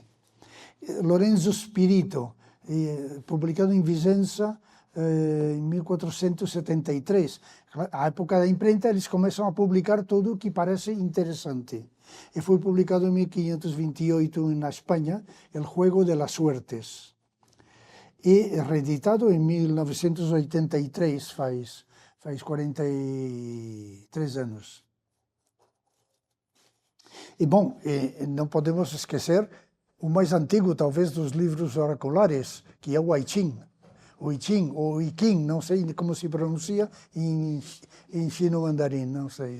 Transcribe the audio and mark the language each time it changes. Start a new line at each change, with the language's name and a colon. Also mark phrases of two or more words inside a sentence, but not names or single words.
Portuguese: Lorenzo Spirito, publicado em Vicenza em 1473. À época da imprenta, eles começam a publicar tudo o que parece interessante. E foi publicado em 1528 na Espanha, El Juego de las Suertes. E reeditado em 1983, faz 43 anos. E, bom, não podemos esquecer o mais antigo, talvez, dos livros oraculares, que é o I Ching. O I Ching, ou I Ching, não sei como se pronuncia em chino-mandarim, não sei.